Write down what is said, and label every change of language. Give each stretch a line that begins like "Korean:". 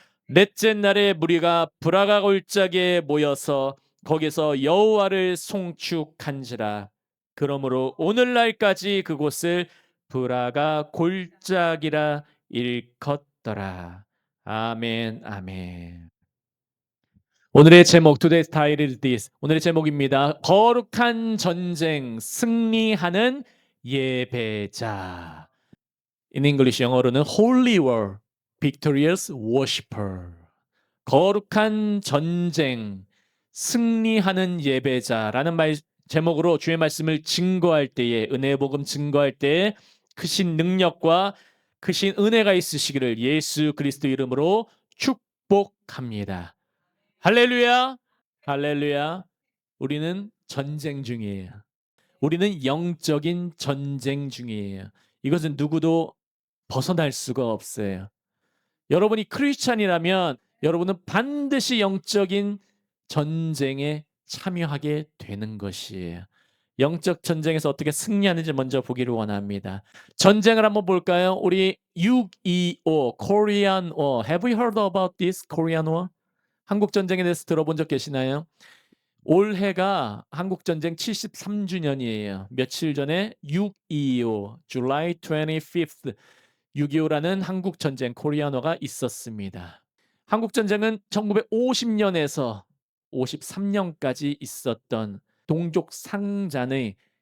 Korean: 넷째 날에 무리가 브라가 골짜기에 모여서 거기서 여호와를 송축한지라. 그러므로 오늘날까지 그곳을 브라가 골짜기라 일컫더라. 아멘 아멘. 오늘의 제목
English: Today's title is this.
Korean: 오늘의 제목입니다. 거룩한 전쟁 승리하는 예배자.
English: In English
Korean: 영어로는
English: Holy War Victorious Worshipper.
Korean: 거룩한 전쟁 승리하는 예배자라는 제목으로 주의 말씀을 증거할 때에 은혜의 복음 증거할 때에 크신 능력과 크신 은혜가 있으시기를 예수 그리스도 이름으로 축복합니다. 할렐루야. 할렐루야. 우리는 전쟁 중이에요. 우리는 영적인 전쟁 중이에요. 이것은 누구도 벗어날 수가 없어요. 여러분이 크리스찬이라면 여러분은 반드시 영적인 전쟁에 참여하게 되는 것이에요. 영적 전쟁에서 어떻게 승리하는지 먼저 보기를 원합니다. 전쟁을 한번 볼까요?
English: 우리 6.25 Korean War. Have you heard about this Korean War?
Korean: 한국 전쟁에 대해서 들어본 적 계시나요? 올해가 한국 전쟁 73주년이에요. 며칠 전에 6.25
English: July 25th
Korean: 6.25라는 한국 전쟁 코리아노가 있었습니다. 한국 전쟁은 1950년에서 53년까지 있었던 동족 상잔의